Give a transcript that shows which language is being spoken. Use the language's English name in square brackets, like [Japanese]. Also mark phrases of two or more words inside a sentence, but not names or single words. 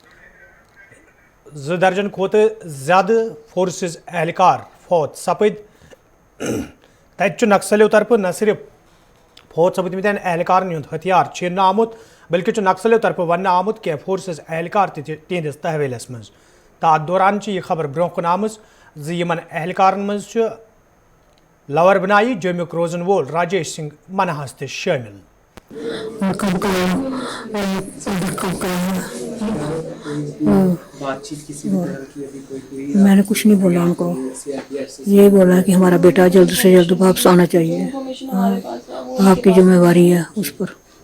[Kashmiri] 2 दर्जन खोत ज्यादा फोर्सेस एहलकार फौत सपद। तत नक्सलियों तरफ न सिर्फ फौत सपदमत एहलकार हथियार छीन आमुत बल्कि नक्सलियों तरफ वन आमुत कि फोर्सेस एहलकार तिहंदिस तहवीलस मज। तो अत दौरान यह खबर ब्रोह कुन आम एहलकार मज लवर बनाई जमुक रोजन वोल राजेश सिंह मनहास त शामिल। [Urdu] میں نے کچھ نہیں بولا ان کو، یہ بولا کہ ہمارا بیٹا جلد سے جلد واپس آنا چاہیے، آپ کی ذمہ واری ہے اس پر.